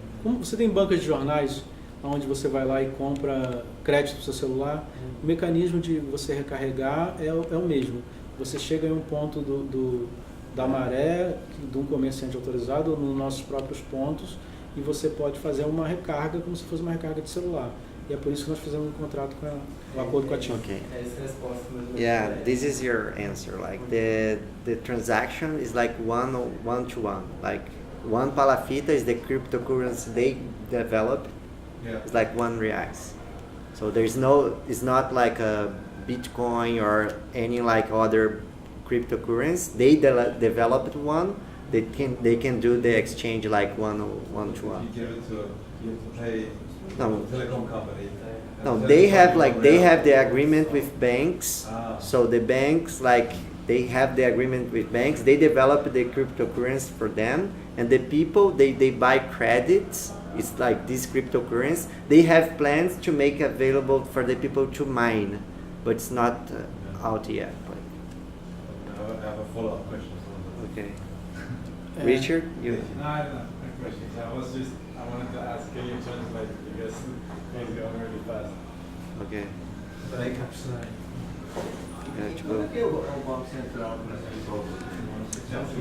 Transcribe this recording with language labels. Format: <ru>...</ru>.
<pt>Como você tem bancas de jornais, onde você vai lá e compra crédito para o seu celular, o mecanismo de você recarregar é o mesmo. Você chega em um ponto da Maré, de um comerciante autorizado, ou nos nossos próprios pontos, e você pode fazer uma recarga como se fosse uma recarga de celular. E é por isso que nós fizemos um contrato um acordo com a TIM.</pt> <en>Okay.</en> <pt>Essa resposta mesmo.</pt> <en>Yeah, this is your answer. Like the transaction is like one to one. Like one palafita is the cryptocurrency they developed. Yeah. It's like $1. So it's not like a Bitcoin or any like other cryptocurrency. They developed one. They can do the exchange like one to one. You give it to pay No. telecom company. No, they have the agreement with banks. So the banks they have the agreement with banks. They develop the cryptocurrency for them, and the people they buy credits. It's like this cryptocurrency. They have plans to make available for the people to mine, but it's not out yet. I have a follow-up question. Okay. Richard, you. No, questions. I wanted to ask, can you translate? Because things going really fast. Okay.</en> <pt>Peraí que eu preciso aí. Como é que o Banco Central começa</pt>